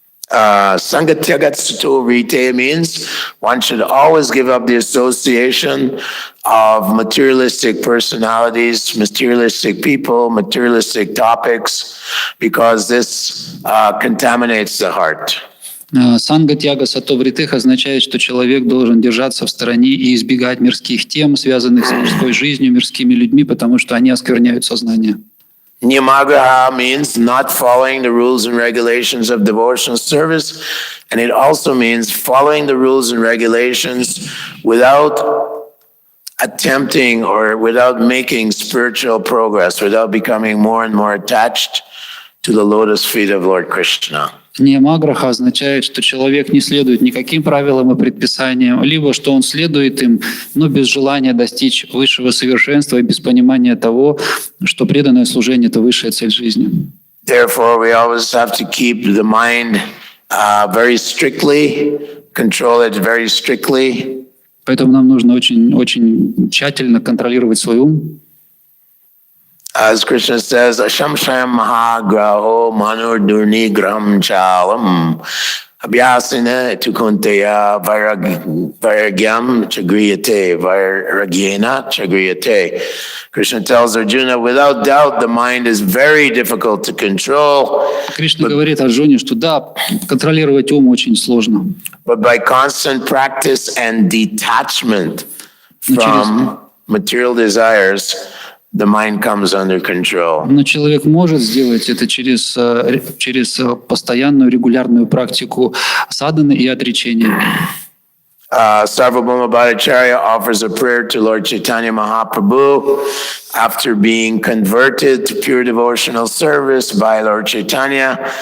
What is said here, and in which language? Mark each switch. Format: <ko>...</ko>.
<en>Sangatyagatsuto rite means one should always give up the association of materialistic personalities, materialistic people, materialistic topics, because this contaminates the heart.</en> <ru>Санга тяга сато вритых означает, что человек должен держаться в стороне и избегать мирских тем, связанных с мирской жизнью, мирскими людьми, потому что они оскверняют сознание.</ru> <en>Niyamagraha means not following the rules and regulations of devotional service, and it also means following the rules and regulations without attempting or without making spiritual progress, without becoming more and more attached to the lotus feet of Lord Krishna.</en> <ru>Ниямаграха означает, что человек не следует никаким правилам и предписаниям, либо что он следует им, но без желания достичь высшего совершенства и без понимания того, что преданное служение – это высшая цель жизни.</ru> <en>Therefore, we always have to keep the mind very strictly, control it very strictly.</en> <ru>Поэтому нам нужно очень тщательно контролировать свой ум.</ru> <en>As Krishna says,</en> <sa>Ashamshayam Mahagraho Manur Durni Gram Chalam Abhyasina Tukunteya Vairagyam Chagriyate Vairagyena Chagriyate.</sa> <en>Krishna tells Arjuna, without doubt, the mind is very difficult to control.</en> <ru>Кришна говорит Арджуне, что да, контролировать ум очень сложно.</ru> <en>But by constant practice and detachment from material desires, the mind comes under control.</en> <ru>Но человек может сделать это через постоянную регулярную практику садханы и отречения.</ru> <en>Sarvabhauma Bhattacharya offers a prayer to Lord Chaitanya Mahaprabhu after being converted to pure devotional service by Lord Chaitanya.</en>